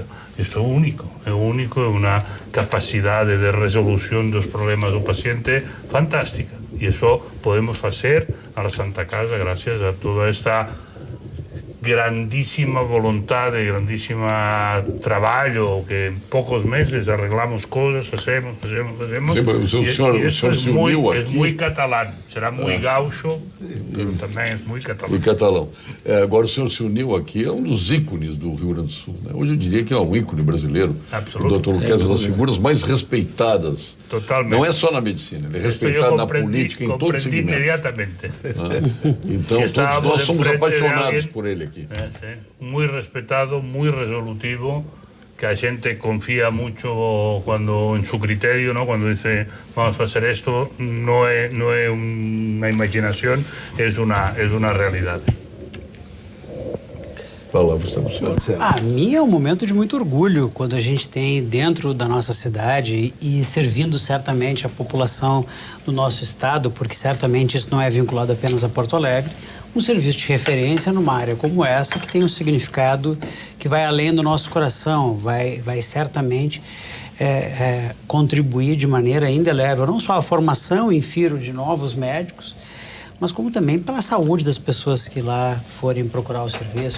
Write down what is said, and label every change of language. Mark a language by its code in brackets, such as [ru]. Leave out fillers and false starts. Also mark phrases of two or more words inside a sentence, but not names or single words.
[es] Esto es único, una capacidad de resolución de los problemas del paciente fantástica. Y eso podemos hacer a la Santa Casa gracias a toda esta grandísima voluntad, grandísima trabajo, que en pocos meses arreglamos cosas, hacemos. Sí, [pt] o senhor se uniu aqui. [es] Es muy catalán, será muy gaucho, pero [pt] também é muito catalão. Muito catalão. Agora o senhor se uniu aqui, é um dos ícones do Rio Grande do Sul. Né? Hoje eu diria que é um ícone brasileiro. Absoluto. O Dr. Luquezzi é uma das figuras mais respeitadas. Totalmente. Não é só na medicina, ele é respeitado na política, em todo segmento. Imediatamente. Então todos nós somos apaixonados por ele aqui. [es] Muy respetado, muy resolutivo que [pt] a gente [es] confía mucho en su criterio, ¿no? Cuando dice vamos a hacer esto, no es una imaginación, es una realidad. [pt] A mim é um momento de muito orgulho quando a gente tem dentro da nossa cidade e servindo certamente a população do nosso estado, porque certamente isso não é vinculado apenas a Porto Alegre, um serviço de referência numa área como essa que tem um significado que vai além do nosso coração, vai certamente contribuir de maneira indelével, não só a formação em FIRO de novos médicos, mas como também pela saúde das pessoas que lá forem procurar o serviço.